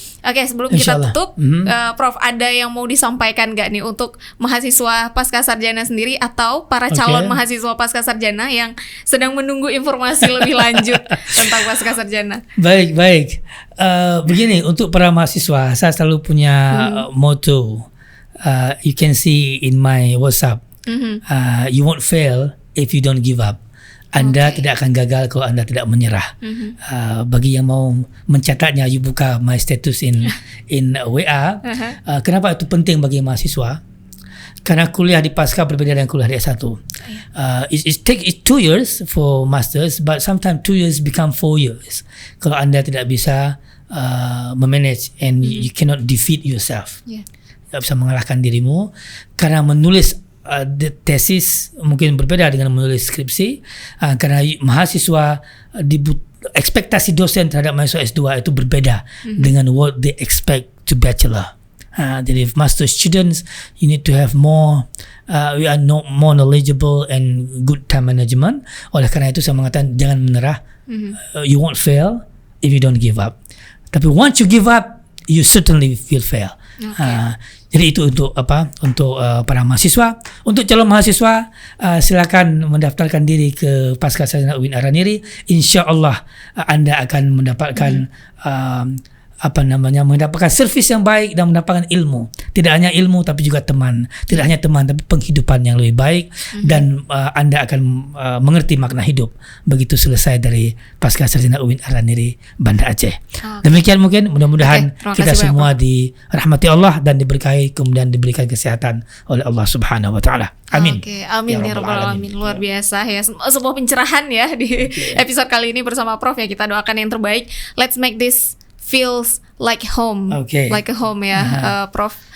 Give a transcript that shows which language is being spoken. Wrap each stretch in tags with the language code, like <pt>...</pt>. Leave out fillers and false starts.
<id>Sebelum kita tutup, Prof, ada yang mau disampaikan nggak nih untuk mahasiswa Pasca Sarjana sendiri atau para calon mahasiswa Pasca Sarjana yang sedang menunggu informasi lebih lanjut tentang Pasca Sarjana? Baik. Begini, untuk para mahasiswa, saya selalu punya motto.</id> <en>You can see in my WhatsApp. You won't fail if you don't give up.</en> <id>Anda tidak akan gagal kalau Anda tidak menyerah. Bagi yang mau mencatatnya, you buka</id> <en>my status in WA.</en> <id>Kenapa itu penting bagi mahasiswa? Karena kuliah di pasca berbeda dengan kuliah di S1.</id> <en>It take 2 years for masters, but sometimes 2 years become 4 years.</en> <id>Kalau anda tidak bisa memanage</id> <en>and you cannot defeat yourself.</en> <id>Tidak bisa mengalahkan dirimu. Karena menulis tesis mungkin berbeda dengan menulis skripsi. Karena mahasiswa ekspektasi dosen terhadap mahasiswa S2 itu berbeda dengan</id> <en>what they expect to bachelor. Jadi master students, you need to have more, we are more knowledgeable and good time management.</en> <id>Oleh karena itu saya mengatakan jangan menyerah.</id> <en>You won't fail if you don't give up.</en> <id>Tapi</id> <en>once you give up, you certainly will fail.</en> <id>Jadi itu untuk para mahasiswa. Untuk calon mahasiswa, silakan mendaftarkan diri ke Pasca Sarjana UIN Araniri. Insya-Allah anda akan mendapatkan mendapatkan servis yang baik dan mendapatkan ilmu. Tidak hanya ilmu tapi juga teman. Tidak hanya teman tapi penghidupan yang lebih baik dan anda akan mengerti makna hidup begitu selesai dari Pasca Sarjana UIN Araniri Banda Aceh. Demikian mungkin mudah-mudahan kita semua dirahmati Allah dan diberkahi kemudian diberikan kesehatan oleh Allah Subhanahu wa taala. Amin. Amin ya rabbal alamin. Luar biasa ya. Sebuah pencerahan ya di episode kali ini bersama Prof ya. Kita doakan yang terbaik.</id> <en>Let's make this feels like home, like a home ya, Prof.</en>